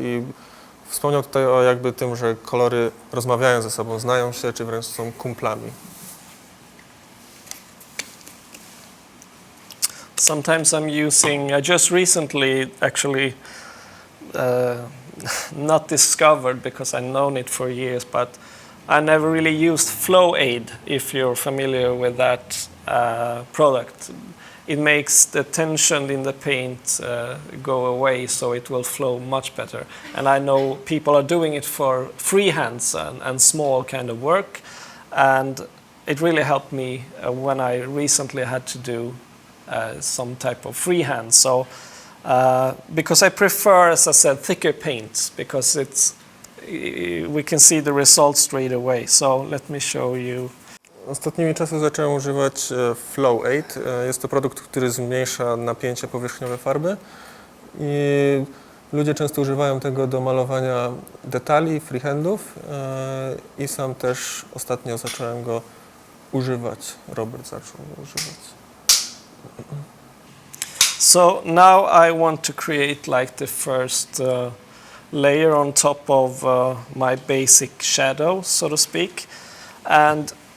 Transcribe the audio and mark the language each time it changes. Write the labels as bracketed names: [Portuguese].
[Polish] I wspomniał tutaj o jakby tym, że kolory rozmawiają ze sobą, znają się, czy wręcz są kumplami. [English] Sometimes I'm using, I just recently actually not discovered, because I've known it for years, but I never really used Flow Aid, if you're familiar with that product. It makes the tension in the paint go away, so it will flow much better. And I know people are doing it for freehands and small kind of work, and it really helped me when I recently had to do some type of freehand. So, because I prefer, as I said, thicker paints, because we can see the results straight away. So let me show you. [Polish] Ostatnimi czasy zacząłem używać Flow Aid. Jest to produkt, który zmniejsza napięcie powierzchniowe farby i ludzie często używają tego do malowania detali, freehandów i sam też ostatnio zacząłem go używać. Robert zaczął go używać. [English] So now I want to create like the first layer on top of my basic shadow, so to speak, and